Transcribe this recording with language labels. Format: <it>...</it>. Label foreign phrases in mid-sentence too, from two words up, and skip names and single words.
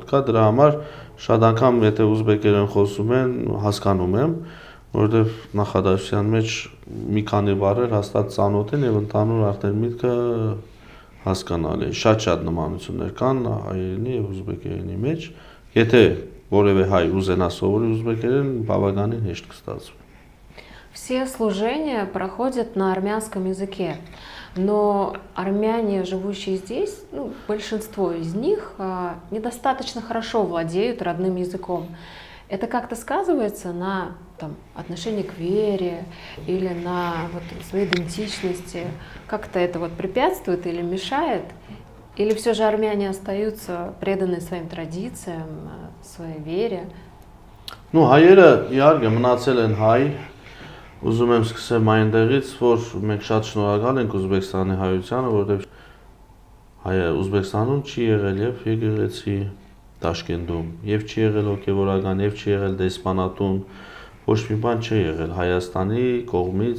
<hy>կա, դրա համար շատ անգամ եթե ուզբեկերեն խոսում են, հասկանում եմ, որովհետև նախադասության մեջ մի քանի բառեր հաստատ ծանոթ են եւ ընդհանուր արդեն միտքը հասկանալի է։ Շատ նմանություններ կան հայերենի եւ ուզբեկերենի մեջ, եթե որևէ հայ ուզենա սովորի ուզբեկերեն, բավականին հեշտ կստացվի։</hy> <ru>Все служения проходят на армянском языке. но армяне, живущие здесь, ну, большинство из них недостаточно хорошо владеют родным языком. Это как-то сказывается на там, отношении к вере или на вот, своей идентичности? Как-то это вот препятствует или мешает? Или все же армяне остаются преданы своим традициям, своей вере? Ну,</ru> <hy>հայերը իհարկե մնացել են հայ, ուզում եմ սկսեմ այնտեղից, որ մենք շատ շնորհակալ ենք Ուզբեկստանի հայությանը, որովհետև Ուզբեկստանում չի եղել եւ եկեղեցի Տաշկենտում, եւ չի եղել հոգեվորական, եւ չի եղել դեսպանատուն, ոչ մի բան չի եղել Հայաստանի կողմից</hy>